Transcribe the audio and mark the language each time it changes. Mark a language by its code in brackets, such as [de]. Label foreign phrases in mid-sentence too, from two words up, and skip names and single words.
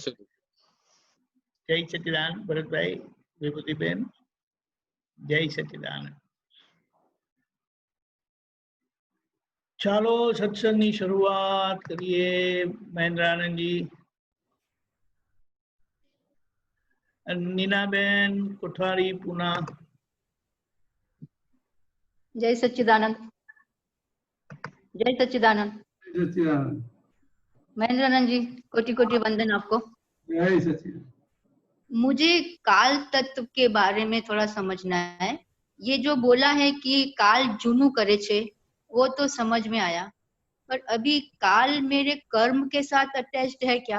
[gu] જય સચ્ચિદાનંદ ભરતભાઈ, વિભૂતિબેન, જય સચ્ચિદાનંદ. ચાલો સત્સંગની શરૂઆત કરીએ. મહેન્દ્રાનંદજી, નીનાબેન કોઠારી પૂના. [hi] जय सच्चिदानंद. जय सच्चिदानंद. सच्चिदानंद। महेंद्रानंद जी, कोटि कोटि वंदन आपको. जय सच्चिदानंद। मुझे काल तत्व के बारे में थोड़ा समझना है. ये जो बोला है कि काल [gu] જૂનું કરે છે, [hi] वो तो समझ में आया, पर अभी काल मेरे कर्म के साथ अटैच्ड है क्या?